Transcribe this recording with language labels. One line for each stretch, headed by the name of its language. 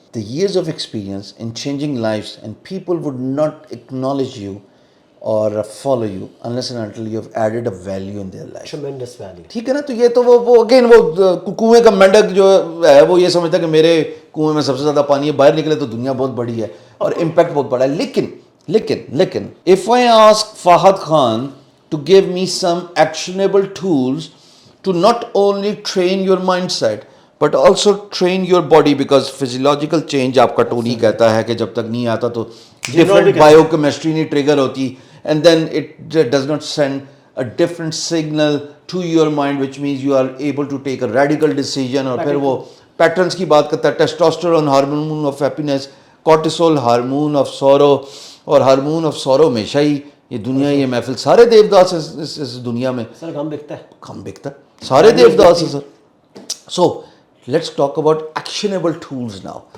English: The years of experience in changing lifes and people would not acknowledge you اور follow you unless and until you have added a value in their life. tremendous value.
Urdu: ٹھیک ہے نا, تو یہ تو وہ again وہ کنویں کا مینڈک جو ہے وہ یہ سمجھتا ہے کہ میرے کنویں میں سب سے زیادہ پانی ہے, باہر نکلے تو دنیا بہت بڑی ہے اور امپیکٹ بہت بڑا ہے.
English: لیکن if I ask Fahad Khan to give me some actionable tools to not only train your mindset but also train your body, because physiological change
Urdu: آپ کا ٹونی کہتا ہے کہ جب تک نہیں آتا تو
English: different biochemistry
Urdu: نہیں ٹریگر ہوتی,
English: and then it does not send a different signal to your mind which means you are able to take a radical decision.
Urdu: اور پھر وہ پیٹرنس کی بات کرتا ہے, testosterone hormone of happiness, cortisol hormone of سورو, اور hormone of سورو ہمیشہ ہی یہ دنیا, یہ محفل سارے دیوداس اس دنیا میں سر کم بکتا ہے, کم بکتا ہے, سارے دیوداس ہیں سر.
English: So let's talk about actionable tools now.